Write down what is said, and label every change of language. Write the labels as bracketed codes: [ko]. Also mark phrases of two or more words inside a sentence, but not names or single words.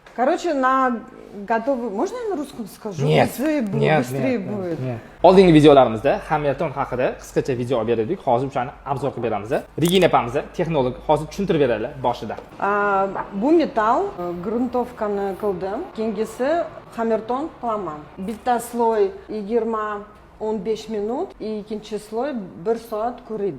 [ru] Короче, на готовый... Можно я на русском скажу? Нет. Быстрее будет. [uz] Oldingi videolarimizda Hamilton haqida qisqacha video olib berdik. Hozir o'shani obzor qilib beramiz. Regina opamiz texnolog hozir tushuntirib beradilar boshida. Bu metal грунтовканы qildim. Keyingisi Hamilton qilaman. Bitta sloy 20-15 minut, ikkinchi sloy 1 soat quriydi.